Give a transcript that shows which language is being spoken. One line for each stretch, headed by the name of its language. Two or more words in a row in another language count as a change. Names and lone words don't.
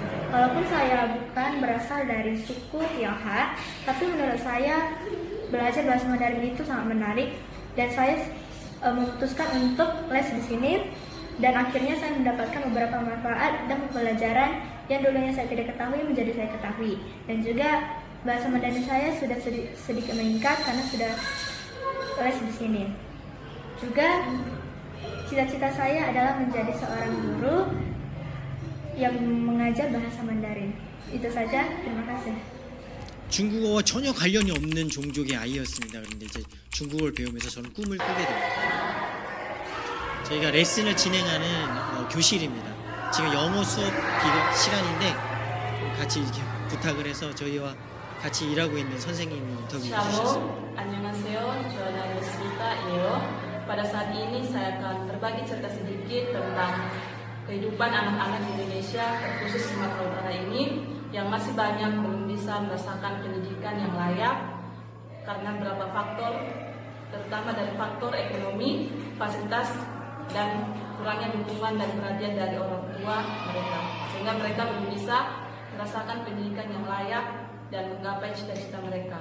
Indonesian: Walaupun saya bukan berasal dari suku Tionghoa, tapi menurut saya belajar bahasa Mandarin itu sangat menarik dan saya memutuskan untuk les di sini dan akhirnya saya mendapatkan beberapa manfaat dan pembelajaran yang dulunya saya tidak ketahui menjadi saya ketahui, dan juga bahasa Mandarin saya sudah sedikit meningkat karena sudah les di sini. Juga cita-cita saya adalah menjadi seorang guru yang mengajar bahasa Mandarin. Itu saja, terima kasih.
Korean: 중국어와 전혀 관련이 없는 종족의 아이였습니다. 그런데 이제 중국어를 배우면서 저는 꿈을 꾸게 됩니다. 저희가 레슨을 진행하는 교실입니다. 지금 영어 수업 시간인데 같이 이렇게 부탁을 해서 저희와 같이 일하고 있는 선생님이 인터뷰해 주셨습니다. 안녕하세요. 저는 Leo.
Indonesian: Pada saat ini saya akan berbagi cerita sedikit tentang kehidupan anak-anak Indonesia, terkhusus Sumatera Utara ini, yang masih banyak belum bisa merasakan pendidikan yang layak karena beberapa faktor, terutama dari faktor ekonomi, fasilitas, dan kurangnya dukungan dan perhatian dari orang tua mereka, sehingga mereka belum bisa merasakan pendidikan yang layak dan menggapai cita-cita mereka.